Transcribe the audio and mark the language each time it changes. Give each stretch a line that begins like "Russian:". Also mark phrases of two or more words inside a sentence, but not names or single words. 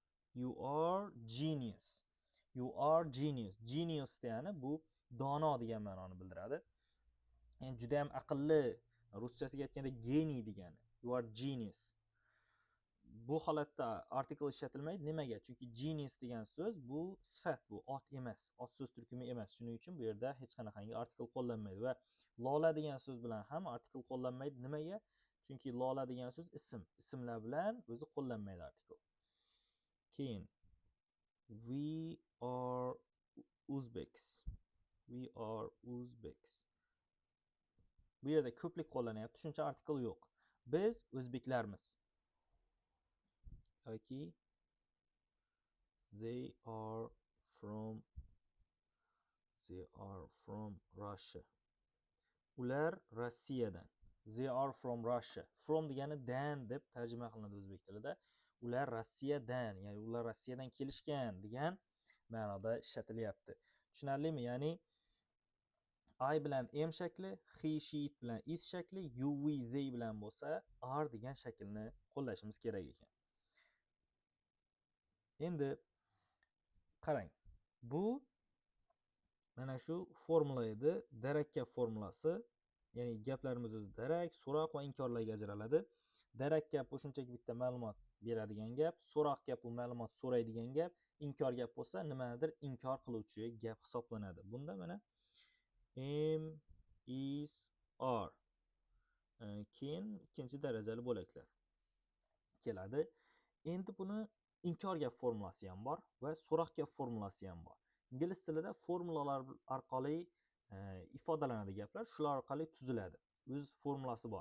English: You are genius. You are genius.
Uzbek: Genius degani bu dono degan ma'noni bildiradi. Yani juda ham aqlli. Ruschasiga aytganda geniy degani.
English: You are genius.
Uzbek: Bu holatda article ishlatilmaydi. Nimaga? Chunki genius degan so'z bu sifat, bu ot emas, ot so'z turkumi emas. Shuning uchun bu yerda hech qanaqangi article qo'llanmaydi va Lola degan so'z bilan ham article qo'llanmaydi. Nimaga? Chunki Lola degan so'z ism. Ismlar bilan o'zi qo'llanmaydi article.
English: Keyin we are Uzbeks. We are Uzbeks.
Uzbek: Bu yerda ko'plik qo'llanyapti, shuncha article yo'q. Biz o'zbeklarmiz.
English: yoki they are from Russia.
Uzbek: Ular Rossiyadan.
English: They are from Russia.
Uzbek: From degani dan deb tarjima qilinadi o'zbek tilida. Ular Rossiyadan, ya'ni ular Rossiyadan kelishgan degan ma'noda ishlatilyapti. Tushunarlimi? Ya'ni I bilan am shakli, he, she, it bilan is shakli, you, we, they bilan bo'lsa are degan shaklni qo'llashimiz kerak ekan. Endi qarang. Bu mana shu formula edi, darakkab formulasi. Ya'ni gaplarimiz o'zi darak, so'roq va inkorlarga ajraladi. Darak gap bu shunchaki bitta ma'lumot beradigan gap, so'roq gap bu ma'lumot so'raydigan gap, inkor gap bo'lsa nimanidir inkor qiluvchi gap hisoblanadi. Bunda mana am, is, are. Keyin ikkinchi darajali bo'laklar keladi. Endi buni inkor gap formulasi ham bor va so'roq gap formulasi ham bor. Ingliz tilida formulalar orqali ifodalanadi gaplar, shular orqali tuziladi. O'z formulasi bor.